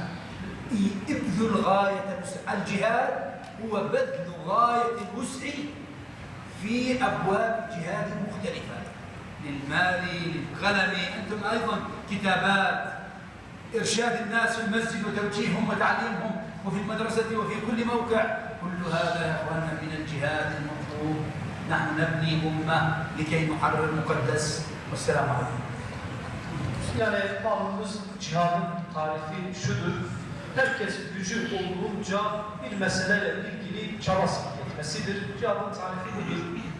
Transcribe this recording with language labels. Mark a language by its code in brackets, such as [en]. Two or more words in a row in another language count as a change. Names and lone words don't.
[ar] ابذل غاية الجهاد هو بذل غاية الوسع في أبواب الجهاد المختلفة للمال للقلم. أنتم أيضا كتابات إرشاد الناس في المسجد وتوجيههم وتعليمهم وفي المدرسة وفي كل موقع. كل هذا يا أخواننا من الجهاد المطلوب. نحن نبني أمة لكي نحرر المقدس. والسلام عليكم. [tr] Yani malımız cihadın tarifi şudur. Herkes gücü olduğunca bir meseleyle ilgili çaba sarf etmesidir. Cihadın tarifi budur.